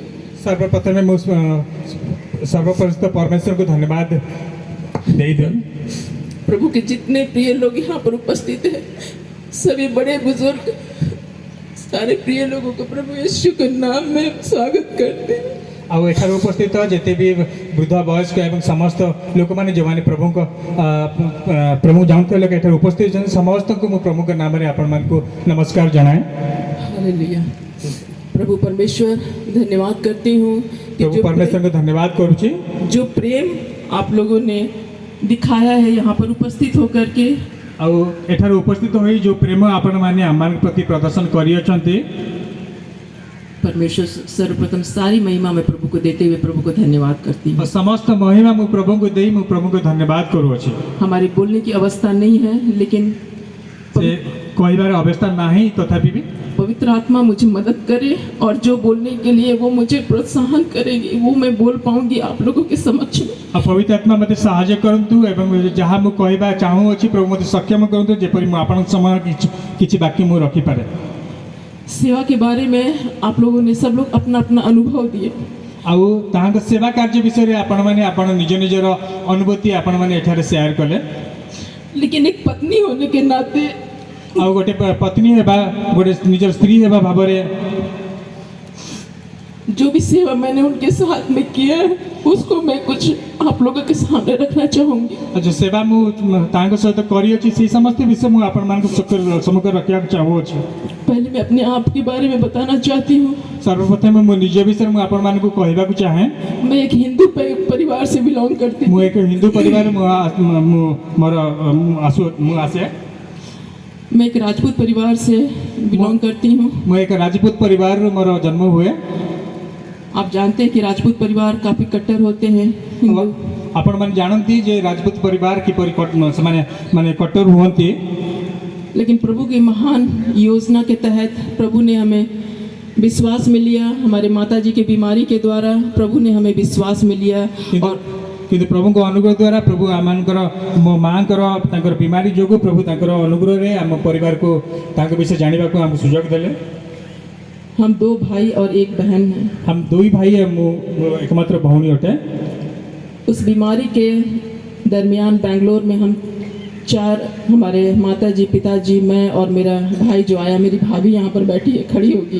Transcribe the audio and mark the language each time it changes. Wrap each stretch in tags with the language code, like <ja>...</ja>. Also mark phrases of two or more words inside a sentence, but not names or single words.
<hi>सर्वप्रथम मैं सर्वप्रथम परमेश्वर को धन्यवाद दे दूं। प्रभु के जितने प्रिय लोग यहाँ पर उपस्थित हैं, सभी बड़े बुजुर्ग, सारे प्रिय लोगों को प्रभु यीशु के नाम में स्वागत करते हैं।</hi> <or>ଆଉ ଏଠାରେ ଉପସ୍ଥିତ ଯେତେ ବି ବୃଦ୍ଧ ବୟସ୍କ ଏବଂ ସମସ୍ତ ଲୋକମାନେ ଯେଉଁମାନେ ପ୍ରଭୁଙ୍କ ପ୍ରଭୁ ଜାଣୁଥିବା ଲୋକ ଏଠାରେ ଉପସ୍ଥିତ ଅଛନ୍ତି, ସମସ୍ତଙ୍କୁ ମୁଁ ପ୍ରଭୁଙ୍କ ନାମରେ ଆପଣମାନଙ୍କୁ ନମସ୍କାର ଜଣାଏ।</or> <hi>हालेलुया। प्रभु परमेश्वर धन्यवाद करती हूँ कि प्रभु परमेश्वर को धन्यवाद करुँची जो प्रेम आप लोगों ने दिखाया है यहाँ पर उपस्थित होकर के,</hi> <or>ଆଉ ଏଠାରେ ଉପସ୍ଥିତ ହୋଇ ଯେଉଁ ପ୍ରେମ ଆପଣମାନେ ଆମମାନଙ୍କ ପ୍ରତି ପ୍ରଦର୍ଶନ କରିଅଛନ୍ତି,</or> <hi>परमेश्वर सर्वप्रथम सारी महिमा में प्रभु को देते हुए प्रभु को धन्यवाद करती हूँ। समस्त महिमा</hi> <or>ମୁଁ ପ୍ରଭୁଙ୍କୁ ଦେଇ ମୁଁ ପ୍ରଭୁଙ୍କୁ ଧନ୍ୟବାଦ କରୁଅଛି।</or> <hi>हमारी बोलने की अवस्था नहीं है, लेकिन</hi> <or>ସେ କହିବାର ଅବସ୍ଥା ନାହିଁ, ତଥାପି ବି</or> <hi>पवित्र आत्मा मुझे मदद करे और जो बोलने के लिए वो मुझे प्रोत्साहन करेगी वो मैं बोल पाऊंगी आप लोगों के समक्ष में।</hi> <or>ଆଉ ପବିତ୍ର ଆତ୍ମା ମୋତେ ସାହାଯ୍ୟ କରନ୍ତୁ ଏବଂ ଯାହା ମୁଁ କହିବା ଚାହୁଁଅଛି ପ୍ରଭୁ ମୋତେ ସକ୍ଷମ କରନ୍ତୁ, ଯେପରି ମୁଁ ଆପଣଙ୍କ ସମୟ କିଛି ବାକି ମୁଁ ରଖିପାରେ।</or> <hi>सेवा के बारे में आप लोगों ने सब लोग अपना अपना अनुभव दिए,</hi> <or>ଆଉ ତାହାଙ୍କ ସେବା କାର୍ଯ୍ୟ ବିଷୟରେ ଆପଣମାନେ ଆପଣ ନିଜ ନିଜର ଅନୁଭୂତି ଆପଣମାନେ ଏଠାରେ ସେୟାର କଲେ।</or> <hi>लेकिन एक पत्नी होने के नाते</hi> <or>ଆଉ ଗୋଟେ ପତ୍ନୀ ହେବା, ଗୋଟେ ନିଜର ସ୍ତ୍ରୀ ହେବା ଭାବରେ</or> <hi>जो भी सेवा मैंने उनके साथ में किया है उसको मैं कुछ आप लोगों के सामने रखना चाहूँगी।</hi> <or>ଯେଉଁ ସେବା ମୁଁ ତାଙ୍କ ସହିତ କରିଅଛି ସେହି ସମସ୍ତ ବିଷୟ ମୁଁ ଆପଣମାନଙ୍କୁ ସମ୍ମୁଖରେ ରଖିବାକୁ ଚାହୁଁଅଛି।</or> <hi>पहले मैं अपने आप के बारे में बताना चाहती हूँ।</hi> <or>ସର୍ବପ୍ରଥମେ ମୁଁ ନିଜ ବିଷୟରେ ମୁଁ ଆପଣମାନଙ୍କୁ କହିବାକୁ ଚାହେଁ।</or> <hi>मैं एक हिंदू परिवार से बिलोंग करती</hi> <or>ମୁଁ</or> <hi>हूँ।</hi> <or>ଏକ ହିନ୍ଦୁ ପରିବାର ମୁଁ ଆସେ।</or> <hi>मैं एक राजपूत परिवार से बिलोंग करती हूँ।</hi> <or>ମୁଁ ଏକ ରାଜପୁତ ପରିବାରରୁ ମୋର ଜନ୍ମ ହୁଏ।</or> <hi>आप जानते हैं कि राजपूत परिवार काफ़ी कट्टर होते हैं हिंदू।</hi> <or>ଆପଣମାନେ ଜାଣନ୍ତି ଯେ ରାଜପୁତ ପରିବାର କିପରି ସେମାନେ ମାନେ କଟ୍ଟର ହୁଅନ୍ତି,</or> <hi>लेकिन प्रभु की महान योजना के तहत प्रभु ने हमें विश्वास में लिया। हमारे माता जी की बीमारी के द्वारा प्रभु ने हमें विश्वास में लिया और</hi> <or>କିନ୍ତୁ ପ୍ରଭୁଙ୍କ ଅନୁଗ୍ରହ ଦ୍ୱାରା ପ୍ରଭୁ ଆମମାନଙ୍କର ମୋ ମାଆଙ୍କର ତାଙ୍କର ବିମାରୀ ଯୋଗୁଁ ପ୍ରଭୁ ତାଙ୍କର ଅନୁଗ୍ରହରେ ଆମ ପରିବାରକୁ ତାଙ୍କ ବିଷୟ ଜାଣିବାକୁ ଆମକୁ ସୁଯୋଗ ଦେଲେ।</or> <hi>हम 2 भाई और 1 बहन हैं। हम 2 भाई है,</hi> <or>ମୁଁ ଏକମାତ୍ର ଭଉଣୀ ଅଟେ।</or> <hi>उस बीमारी के दरमियान बेंगलोर में हम 4 हमारे माता जी, पिताजी, मैं और मेरा भाई जो आया, मेरी भाभी यहाँ पर बैठी है, खड़ी होगी।</hi>